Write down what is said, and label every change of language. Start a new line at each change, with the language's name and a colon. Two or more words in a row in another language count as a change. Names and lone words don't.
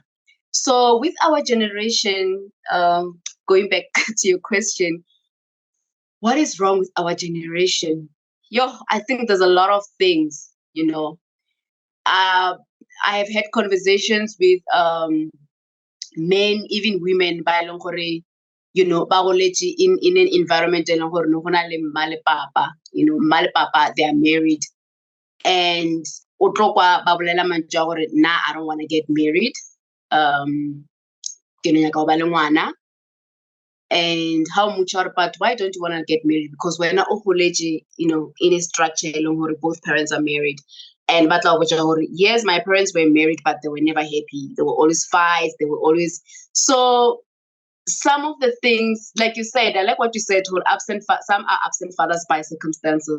English: So with our generation, going back to your question, what is wrong with our generation? I think there's a lot of things, I have had conversations with men, even women,
Tswana: ba eleng gore, ba goletse
English: in an environment
Tswana: eleng gore no gona le mma le papa, mma le papa,
English: they are married, and
Tswana: o tlo kwa ba bolela mantswe a gore
English: nah, I don't want to get married,
Tswana: ke no nyaka go ba le ngwana.
English: And how much are, but why don't you want to get married? Because we're not in a structure where both parents are married. And but yes, my parents were married, but they were never happy. They were always fights. They were always, so some of the things, like you said, I like what you said, some are absent fathers by circumstances.